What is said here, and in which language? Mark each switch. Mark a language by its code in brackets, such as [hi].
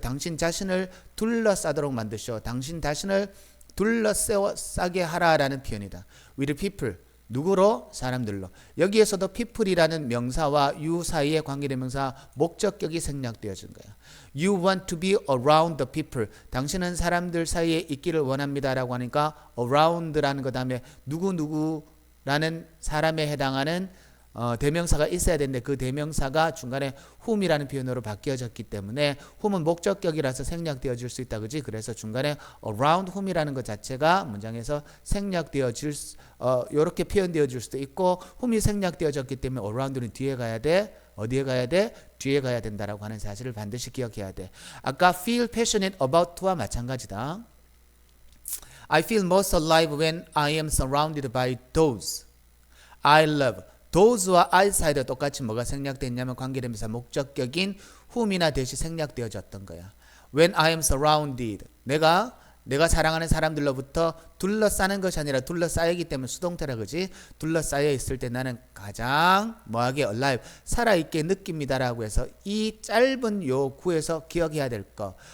[ko] 당신 자신을 둘러싸도록 만드시오. 당신 자신을 둘러싸게 하라라는 표현이다. With people. 누구로? 사람들로. 여기에서도 people이라는 명사와 you 사이의 관계대명사 목적격이 생략되어진 거야. [en] You want to be around the people. [ko] 당신은 사람들 사이에 있기를 원합니다 라고 하니까 around라는 것 다음에 누구누구라는 사람에 해당하는 대명사가 있어야 되는데 그 대명사가 중간에 whom이라는 표현으로 바뀌어졌기 때문에 whom은 목적격이라서 생략되어질 수 있다. 그지? 그래서 중간에 around whom 이라는 것 자체가 문장에서 생략되어질 이렇게 표현되어질 수도 있고 whom이 생략되어졌기 때문에 around는 뒤에 가야 돼. 어디에 가야 돼? 뒤에 가야 된다라고 하는 사실을 반드시 기억해야 돼. 아까 feel passionate about 와 마찬가지다. [en] I feel most alive when I am surrounded by those I love. [ko] those와 I 사이도 똑같이 뭐가 생략됐냐면 관계대명사 목적격인 whom이나 that이 생략되어졌던 거야. [en] When I am surrounded. [ko] 내가 사랑하는 사람들로부터 둘러싸는 것이 아니라 둘러싸이기 때문에 수동태라 그지? 둘러싸여 있을 때 나는 가장 뭐하게 alive 살아있게 느낍니다라고 해서 이 짧은 요 구에서 기억해야 될 거.